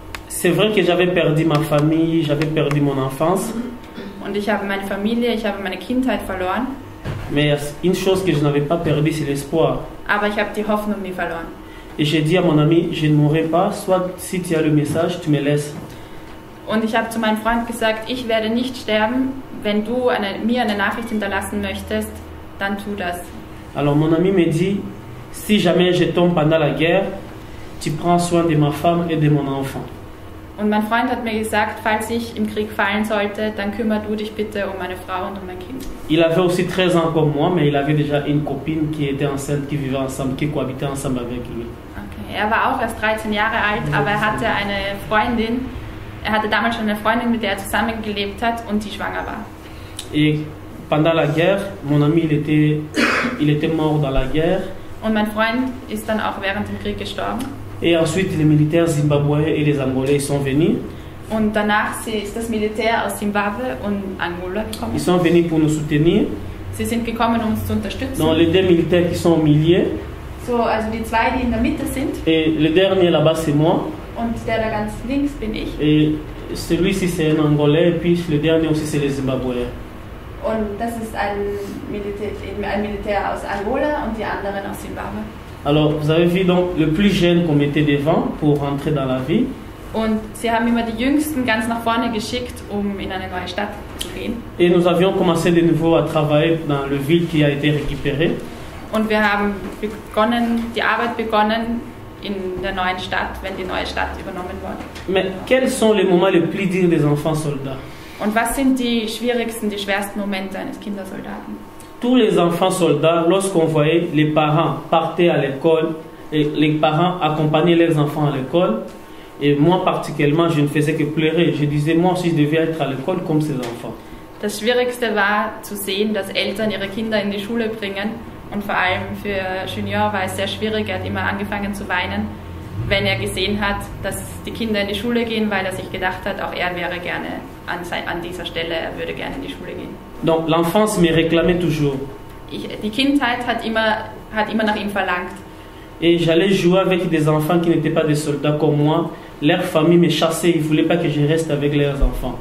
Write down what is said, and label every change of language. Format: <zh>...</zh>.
<fr>C'est vrai que j'avais perdu ma famille, j'avais perdu mon enfance.</fr> <de>Und ich habe meine Familie, ich habe meine Kindheit verloren.</de> <fr>Mais une chose que je n'avais pas perdue, c'est l'espoir.</fr> <de>Aber ich habe die Hoffnung nie verloren.</de> <fr>Et j'ai dit à mon ami, je ne mourrai pas, soit si tu as le message, tu me laisses.</fr> <de>Und ich habe zu meinem Freund gesagt, ich werde nicht sterben, wenn du mir eine Nachricht hinterlassen möchtest, dann tu das.</de> <fr>Alors mon ami me dit, si jamais je tombe pendant la guerre, tu prends soin de ma femme et de mon enfant.</fr> <de>Und mein Freund hat mir gesagt, falls ich im Krieg fallen sollte, dann kümmere du dich bitte um meine Frau und um mein Kind.</de> <fr>Il avait aussi 13 ans comme moi, mais il avait déjà une copine qui était enceinte, qui vivait ensemble, qui cohabitait ensemble avec lui.</fr> <de>Okay. Er war auch erst 13 Jahre alt, aber er hatte eine Freundin. Er hatte damals schon eine Freundin, mit der er zusammengelebt hat und die schwanger war.</de> <fr>Et pendant la guerre, mon ami, il était mort dans la guerre.</fr> <de>Und mein Freund ist dann auch während dem Krieg gestorben.</de> <fr>Et ensuite, les militaires zimbabwéens et les Angolais sont venus.</fr> <de>Und danach ist das Militär aus Zimbabwe und Angola gekommen.</de> <fr>Ils sont venus pour nous soutenir.</fr> <de>Sie sind gekommen, um uns zu unterstützen.</de> <fr>Donc les deux militaires qui sont au milieu.</fr> <de>So, also die zwei, die in der Mitte sind.</de> <fr>Et le dernier là-bas, c'est moi.</fr> <de>Und der da ganz links bin ich.</de> <fr>Et celui-ci, c'est un Angolais. Et puis le dernier aussi, c'est les Zimbabwéens.</fr> <de>Und das ist ein Militär aus Angola und die anderen aus Zimbabwe.</de> <fr>Alors, vous avez vu donc le plus jeune qu'on mettait devant pour rentrer dans la ville.</fr> <de>Und sie haben immer die Jüngsten ganz nach vorne geschickt, um in eine neue Stadt zu gehen.</de> <fr>Et nous avions commencé de nouveau à travailler dans le ville qui a été récupéré.</fr> <de>Und wir haben die Arbeit begonnen in der neuen Stadt, wenn die neue Stadt übernommen wurde.</de> <fr>Mais quels sont les moments les plus durs des enfants soldats?</fr> <de>Und was sind die schwersten Momente eines Kindersoldaten?</de> <fr>Tous les enfants soldats, lorsqu'on voyait les parents partir à l'école, et les parents accompagnaient leurs enfants à l'école, et moi particulièrement, je ne faisais que pleurer. Je disais, moi aussi, je devais être à l'école comme ces enfants.</fr> <de>Das Schwierigste war zu sehen, dass Eltern ihre Kinder in die Schule bringen. Und vor allem für Junior war es sehr schwierig. Er hat immer angefangen zu weinen. wenn er gesehen hat, dass die Kinder in die Schule gehen, weil er sich gedacht hat, auch er wäre gerne an dieser Stelle, er würde gerne in die Schule gehen.</de> <fr>Donc l'enfance me réclamait toujours.</fr> <de>Die Kindheit hat immer nach ihm verlangt.</de> <fr>Et j'allais jouer avec des enfants qui n'étaient pas des soldats comme moi. Leur famille me chassait, ils ne voulaient pas que je reste avec leurs enfants.</fr>